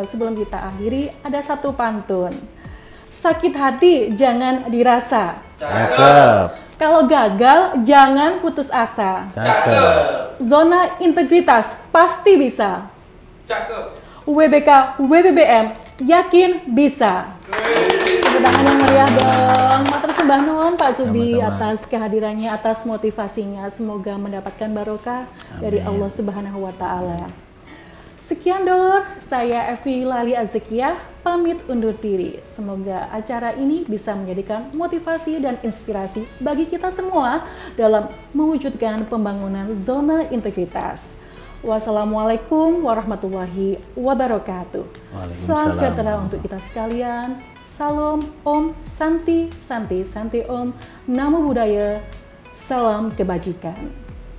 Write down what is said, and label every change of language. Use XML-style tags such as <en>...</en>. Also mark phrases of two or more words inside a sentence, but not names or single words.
<id>Sebelum kita akhiri ada satu pantun. Sakit hati jangan dirasa. Cakep. Kalau gagal jangan putus asa. Cakep. Zona integritas pasti bisa. Cakep. WBK WBBM yakin bisa. Tepuk tangan yang meriah dong.</id> <jv>Matur sembah nuwun Pak Sudi</jv> <id>Sama-sama. atas kehadirannya, atas motivasinya. Semoga mendapatkan barokah dari Amin.</id> <ar>الله سبحانه وتعالى.</ar> <id>Sekian dulur, saya Evi Lali Azekiah pamit undur diri. Semoga acara ini bisa menjadikan motivasi dan inspirasi bagi kita semua dalam mewujudkan pembangunan zona integritas.</id> <ar>والسلام عليكم ورحمة الله وبركاته.</ar> <id>Salam Waalaikumsalam. sejahtera untuk kita sekalian. Salam Om, Santi, Santi, Santi Om,</id> <pi>Namo Buddhaya,</pi> <id>salam kebajikan.</id>